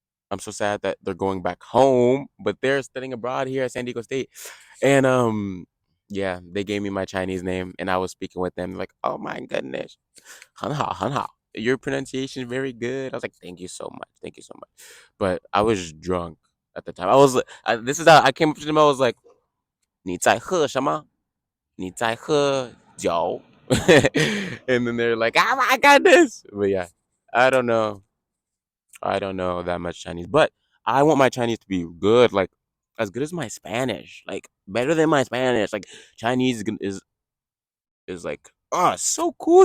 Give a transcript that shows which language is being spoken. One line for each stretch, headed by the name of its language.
English: I'm so sad that they're going back home, but they're studying abroad here at San Diego State. And yeah, they gave me my Chinese name and I was speaking with them like, "Oh my goodness.
Chinese: 很好,很好.
English: Your pronunciation is very good." I was like, "Thank you so much. Thank you so much." But I was drunk at the time. This is how I came up to them. I was like,
Chinese: 你在喝什么?你在喝酒?
English: And then they're like, "Oh my goodness." But yeah, I don't know. I don't know that much Chinese, but I want my Chinese to be good, like as good as my Spanish, like better than my Spanish. Like Chinese is like, oh, it's so cool.